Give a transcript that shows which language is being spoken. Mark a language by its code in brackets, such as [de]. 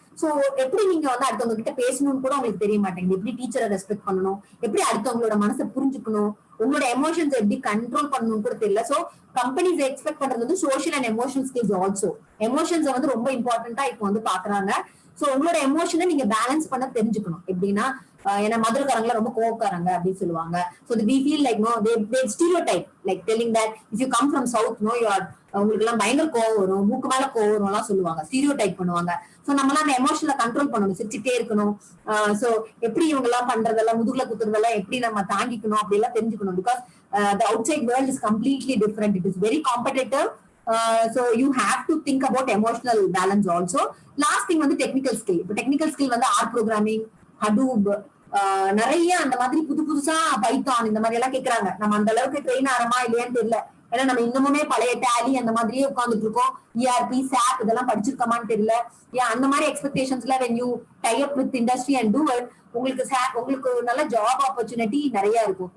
[ta] So எப்படி நீங்க வந்து அடுத்தவங்க கிட்ட பேசணும்னு கூட உங்களுக்கு தெரிய மாட்டேங்குது. எப்படி டீச்சரை ரெஸ்பெக்ட் பண்ணணும், எப்படி அடுத்தவங்களோட மனசை புரிஞ்சுக்கணும், உங்களோட எமோஷன்ஸ் எப்படி கண்ட்ரோல் பண்ணணும்னு கூட தெரியல. சோ கம்பெனிஸ் எக்ஸ்பெக்ட் பண்றது வந்து social and emotional skills also. Emotions வந்து ரொம்ப இம்பார்ட்டன்டா இப்போ வந்து பாக்குறாங்க. சோ உங்களோட எமோஷனை நீங்க பேலன்ஸ் பண்ண தெரிஞ்சுக்கணும். எப்படின்னா ஏன்னா மதுரைக்காரங்கள ரொம்ப கோவக்காரங்க அப்படின்னு சொல்லுவாங்க. [en] So we feel like no, they stereotype like telling that if you come from south, no, you are [ta] உங்களுக்கு எல்லாம் பயங்கர கோவம் வரும், மூக்கு மேல கோவம் வரும் எல்லாம் சொல்லுவாங்க, ஸ்டீரியோடைப் பண்ணுவாங்க. சோ நம்மளாம் அந்த எமோஷனல கண்ட்ரோல் பண்ணணும், சிரிச்சுட்டே இருக்கணும். சோ எப்படி இவங்க எல்லாம் பண்றதெல்லாம், முதுகுல குத்துறதெல்லாம் எப்படி நம்ம தாங்கிக்கணும் அப்படி எல்லாம் தெரிஞ்சுக்கணும். [en] Because the outside world is completely different. It is very competitive. So you have to think about emotional balance also. Last thing [ta] வந்து [en] technical skill. [ta] இப்போ technical skill வந்து R programming, Hadoop, நிறைய அந்த மாதிரி புதுசா பைத்தான் இந்த மாதிரி எல்லாம் கேக்குறாங்க. நம்ம அந்த அளவுக்கு ட்ரெயின் ஆறமா இல்லையான்னு தெரியல. ஏன்னா நம்ம இன்னமுமே பழைய டேலி அந்த மாதிரியே உட்காந்துட்டு இருக்கோம். ERP, SAP இதெல்லாம் படிச்சிருக்கோமான்னு தெரியல. ஏன் அந்த மாதிரி எக்ஸ்பெக்டேஷன்ஸ்ல [en] when you tie up with industry and do it, [ta] உங்களுக்கு நல்ல ஜாப் ஆப்பர்ச்சுனிட்டி நிறைய இருக்கும்.